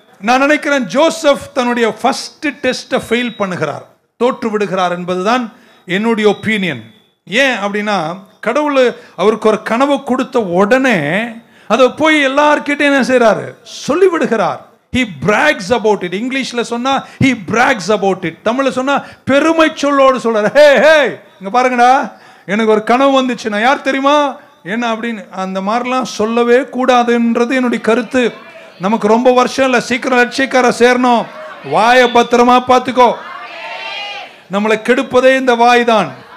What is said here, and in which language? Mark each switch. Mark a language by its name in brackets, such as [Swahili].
[Tamil] நான் நினைக்கிறேன் ஜோசப் தன்னுடைய ஃபர்ஸ்ட் டெஸ்ட்டை ஃபெயில் பண்ணுகிறார், தோற்று விடுகிறார் என்பதுதான் என்னுடைய ஒப்பீனியன். ஏன் அப்படின்னா, கடவுள் அவருக்கு ஒரு கனவு கொடுத்த உடனே அதை போய் எல்லார்கிட்டையும் என்ன செய்கிறாரு, சொல்லிவிடுகிறார். [English] He brags about it. [Tamil] இங்கிலீஷ்ல சொன்னா [English] he brags about it. [Tamil] தமிழ்ல சொன்னா பெருமை சொல்லோடு சொல்றாரு. ஹே ஹே, இங்க பாருங்கடா, எனக்கு ஒரு கனவு வந்துச்சு, நான் யார் தெரியுமா என்ன அப்படின்னு. அந்த மாதிரிலாம் சொல்லவே கூடாதுன்றது என்னுடைய கருத்து. நமக்கு ரொம்ப வருஷம் இல்லை, சீக்கிரம் லட்சியக்கார சேரணும். வாயை பத்திரமா பார்த்துக்கோ, நம்மளை கெடுப்பதே இந்த வாய் தான்.